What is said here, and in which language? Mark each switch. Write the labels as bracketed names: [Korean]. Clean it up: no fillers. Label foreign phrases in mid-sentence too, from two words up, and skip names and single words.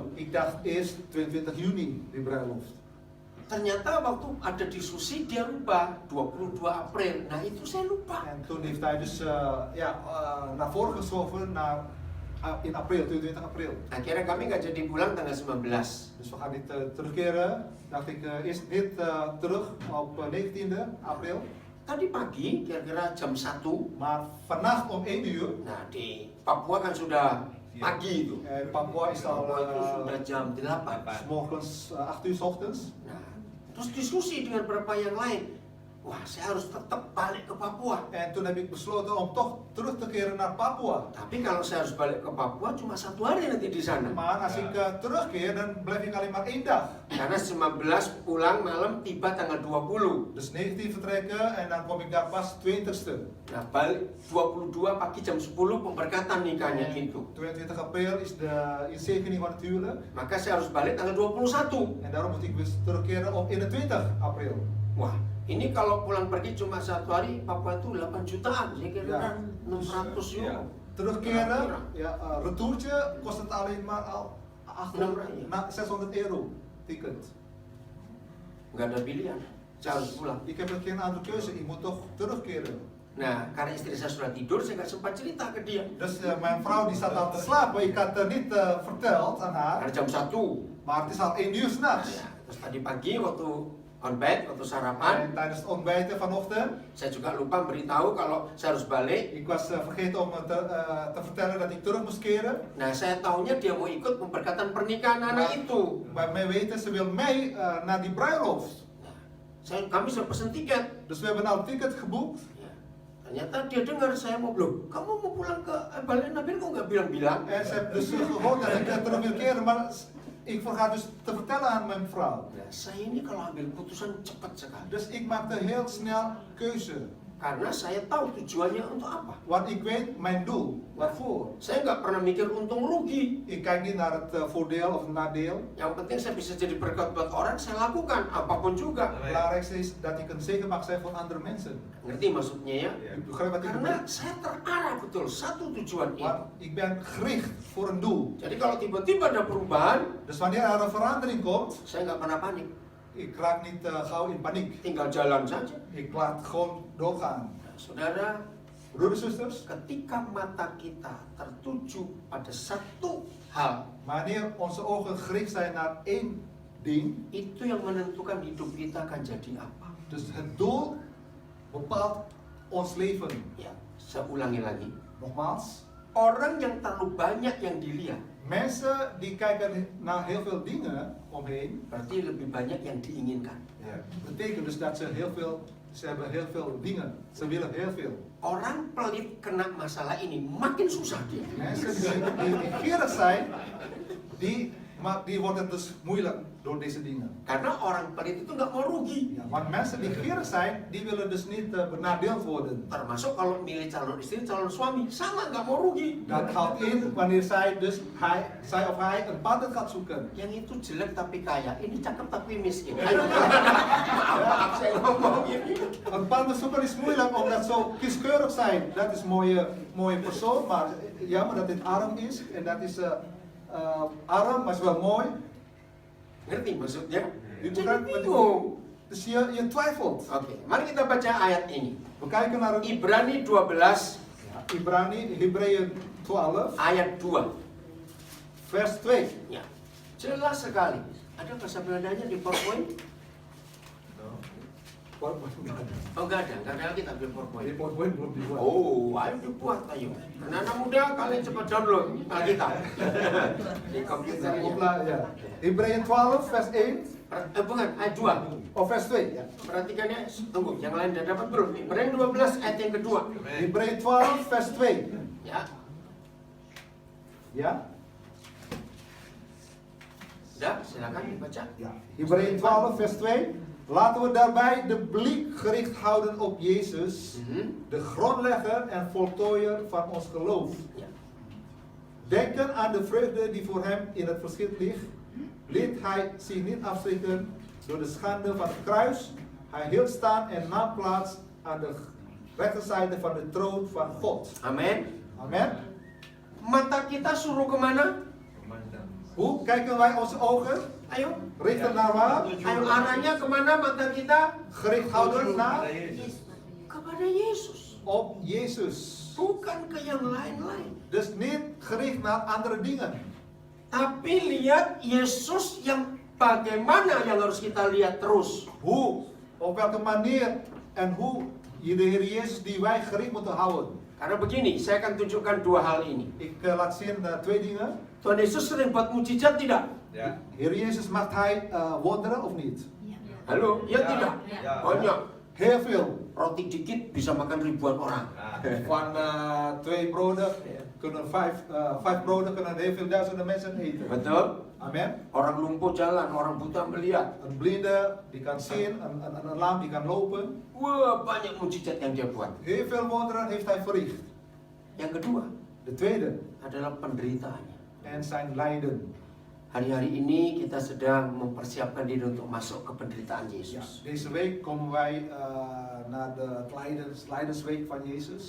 [Dutch] Ik dacht eerst 22 juni die bruiloft. [Indonesian] Ternyata waktu ada diskusi dia lupa 22 April. Nah, itu saya lupa. [Dutch] En toen heeft hij dus naar voren geschoven naar in april, 22 april. [Indonesian] Akhirnya kami nggak jadi pulang tanggal 19. [Dutch] Dus we gaan niet terugkeren. Dacht ik eerst dit terug op 19e april. [Indonesian] Tadi pagi kira-kira jam 1. [Dutch] Maar vannacht om 1 uur. [Indonesian] Nah, di Papua kan sudah pagi itu. [Dutch] Papua is al [Indonesian] Papua itu sudah jam 8. [Dutch] 's morgens 8 uur 's ochtends. [Indonesian] Nah, terus diskusi dengan beberapa yang lain. Wah, saya harus tetap balik ke Papua. [Dutch] En toen heb ik besloten om toch terug te keren naar Papua. [Indonesian] Tapi kalau saya harus balik ke Papua cuma 1 hari nanti di sana. [Dutch] Maar als ik terugkeer, dan blijf ik alleen maar 1 dag. [Indonesian] Karena 19 pulang malam tiba tanggal 20. [Dutch] Dus 19 vertrekken en dan kom ik daar pas 20ste. [Indonesian] Nah, balik 22 pagi jam 10 pemberkatan nikahnya gitu. [Dutch] 22 april is de inzegening van het huwelijk. [Indonesian] Maka saya harus balik tanggal 21. [Dutch] En daarom moet ik dus terugkeren op 21 april. [Indonesian] Wah, ini kalau pulang pergi cuma 1 hari, Papua itu 8 jutaan, saya kira [Dutch] Ja. 600 euro. Ja. Terugkeren, retourtje kost het alleen maar al 600 euro ticket. [Indonesian] Nggak ada pilihan, saya harus pulang. [Dutch] Ik heb geen andere keuze, ik moet toch terugkeren. [Indonesian] Nah, karena istri saya sudah tidur, saya nggak sempat cerita ke dia. [Dutch] Dus mijn vrouw die zat al te slapen, ik had het niet verteld aan haar. [Indonesian] Karena jam 1. [Dutch] Maar het is al 1 uur s'nachts. [Indonesian] Ya, terus tadi pagi waktu [English] on bed, [Indonesian] waktu sarapan, [Dutch] En tijdens het ontbijten vanochtend, [Indonesian] saya juga lupa beritahu kalau saya harus balik. [Dutch] ik was vergeten om te vertellen dat ik terug moest keren. [Indonesian] Nah, saya tahunya dia mau ikut pemberkatan pernikahan anak itu. [Dutch] Bij mij weten, ze wil mee naar die bruiloft. [Indonesian] Kami sudah pesen tiket. [Dutch] Dus we hebben al een ticket geboekt. [Indonesian] Ya, ternyata dia dengar saya mau belum. Kamu mau pulang ke Bali Nabil kok nggak bilang-bilang? [Dutch] En ze heeft dus gehoord dat ik terug wil keren, maar ik vergat dus te vertellen aan mijn vrouw. [Indonesian] Nah, saya ini kalau ambil keputusan cepat sekali. [Dutch] Dus ik maakte heel snel keuze. [Indonesian] Karena saya tahu tujuannya untuk apa. [Dutch] Want ik weet mijn doel, waarvoor. [Indonesian] Saya nggak pernah mikir untung rugi. [Dutch] Ik kijk niet naar het voordeel of het nadeel. [Indonesian] Yang penting saya bisa jadi berkat buat orang, saya lakukan apapun juga. [Dutch] Het belangrijkste is dat ik een zegen mag zijn voor andere mensen. [Indonesian] Ngerti maksudnya ya? [Dutch] Ik begrijp wat ik [Indonesian] Karena [Dutch] bedoel. [Indonesian] saya terarah betul satu tujuan ini. [Dutch] Want ik ben gericht voor een doel. [Indonesian] Jadi kalau tiba-tiba ada perubahan, [Dutch] Dus wanneer er een verandering komt, [Indonesian] saya nggak pernah panik. [Dutch] ik raak niet gauw in paniek. [Indonesian] Tinggal jalan saja. [Dutch] Ik laat gewoon doorgaan. [Indonesian] Nah, saudara, [Dutch] Broeders en zusters, [Indonesian] ketika mata kita tertuju pada satu hal, [Dutch] wanneer onze ogen gericht zijn naar één ding, [Indonesian] itu yang menentukan hidup kita akan jadi apa. [Dutch] dus het doel bepaalt ons leven. [Indonesian] Ya, saya ulangi lagi. [Dutch] Nogmaals, [Indonesian] Orang yang terlalu banyak yang dilihat, [Dutch] mensen die kijken naar heel veel dingen omheen, [Indonesian] berarti lebih banyak yang diinginkan. [Dutch] betekent dus dat ze hebben heel veel dingen. Ze willen heel veel. [Indonesian] orang pelit kena masalah ini makin susah dia. [Dutch] Mensen die gierig zijn, die worden dus moeilijk door deze dingen. [Indonesian] Karena orang pelit itu nggak mau rugi. [Dutch] Ja, want mensen die gierig zijn, die willen dus niet benadeeld worden. [Indonesian] Termasuk kalau milih calon istri, calon suami, sama nggak mau rugi. [Dutch] Dat houdt in wanneer zij of hij een partner gaat zoeken. [Indonesian] Yang itu jelek tapi kaya, ini cakep tapi miskin. Ayo, maaf saya ngomong ini. [Dutch] Een partner zoeken is moeilijk omdat zo kieskeurig zijn. Dat is een mooie persoon, maar jammer dat dit arm is. En dat is arm, maar is wel mooi. [Indonesian] Ngerti maksudnya? [Dutch] Je [Indonesian] Jadi [Dutch] begrijpt wat ik [Indonesian] bingung. [Dutch] bedoel. Dus je twijfelt. [Indonesian] Oke, mari kita baca ayat ini. [Dutch] We kijken naar het [Indonesian] Ibrani 12 [Dutch] Hebreeën 12, [Indonesian] ayat 2. [Dutch] vers 2. [Indonesian] Ya, jelas sekali. Ada bahasa Belandanya di PowerPoint? Oh enggak ada kita di [Dutch] Die [Indonesian] PowerPoint. PowerPoint belum dibuat. Oh, ayo dibuat ayo. Anak-anak muda kalian cepat download Alkitab di komputernya. [Dutch] Ja. Hebreeën 12, vers 1. [Indonesian] Bukan, ayat 2. [Dutch] Of vers 2. Ja. [Indonesian] Perhatikannya, tunggu, yang lain udah dapat belum? Ibrani 12 ayat yang kedua. [Dutch] Hebreeën 12, vers 2. [Indonesian] Ya, [Dutch] Ja? [Indonesian] sudah, silakan dibaca. [Dutch] Ja. Hebreeën 12, vers 2. Laten we daarbij de blik gericht houden op Jezus, de grondlegger en voltooier van ons geloof. Ya. Denken aan de vreugde die voor hem in het verschiet ligt, liet hij zich niet afschrikken door de schande van het kruis. Hij hield staan en nam plaats aan de rechterzijde van de troon van God. [Indonesian] Amin. [Dutch] Amen. [Indonesian] Mata kita suruh kemana? [Dutch] Hoe kijken wij onze ogen? [Indonesian] Ayo, [Dutch] Richten naar waar? [Indonesian] ayo arahnya kemana mata kita? [Dutch] Gericht houden naar? [Indonesian] Kepada Yesus. [Dutch] Op Jezus. [Indonesian] Bukan ke yang lain-lain. [Dutch] Dus niet gericht naar andere dingen. [Indonesian] Tapi lihat Yesus yang bagaimana yang harus kita lihat terus. [Dutch] Hoe, op welke manier en hoe je de Heer Jezus die wij gericht moeten houden. [Indonesian] Karena begini, saya akan tunjukkan dua hal ini. [Dutch] Ik laat zien twee dingen. [Indonesian] Tuhan Yesus sering buat mujizat tidak? [Dutch] Ja. Heer Jezus maakt hij wonderen of niet? [Indonesian] Halo? Ya, tidak? Ya. Banyak. [Dutch] Heel veel. [Indonesian] Roti dikit bisa makan ribuan orang. [Dutch] Van 2 broden kunnen 5 broden kunnen heel veel duizenden mensen eten. [Indonesian] Betul? [Dutch] Amen. [Indonesian] Orang lumpuh jalan, orang buta melihat. [Dutch] Een blinde die kan zien, een lam die kan lopen. [Indonesian] Wah, banyak mujizat yang dia buat. [Dutch] Heel veel wonderen heeft hij verricht. [Indonesian] Yang kedua [Dutch] De tweede, [Indonesian] adalah penderitaannya. [Dutch] en zijn lijden. [Indonesian] Hari-hari ini kita sedang mempersiapkan diri untuk masuk ke penderitaan [Dutch] Ja, [Indonesian] Yesus. [Dutch] deze week komen wij naar de lijdensweek van Jezus.